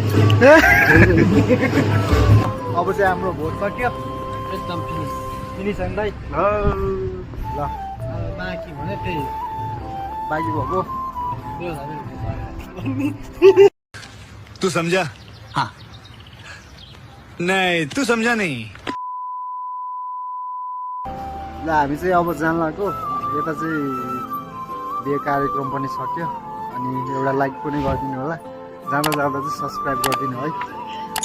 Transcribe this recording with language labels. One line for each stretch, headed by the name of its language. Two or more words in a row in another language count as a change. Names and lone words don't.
Nepali: अब चाहिँ हाम्रो भोट सक्यो एकदम फिनिस होइन दाइ ल बाँकी भने त्यही बाँकी भएको
Hindi: तू समझा हाँ नहीं तू समझा नहीं
Nepali: ल हामी चाहिँ अब जान लाग्यो यता चाहिँ बिहे कार्यक्रम पनि सक्यो अनि एउटा लाइक पनि गरिदिनु होला जाँदा जाँदा चाहिँ सब्सक्राइब गरिदिनु है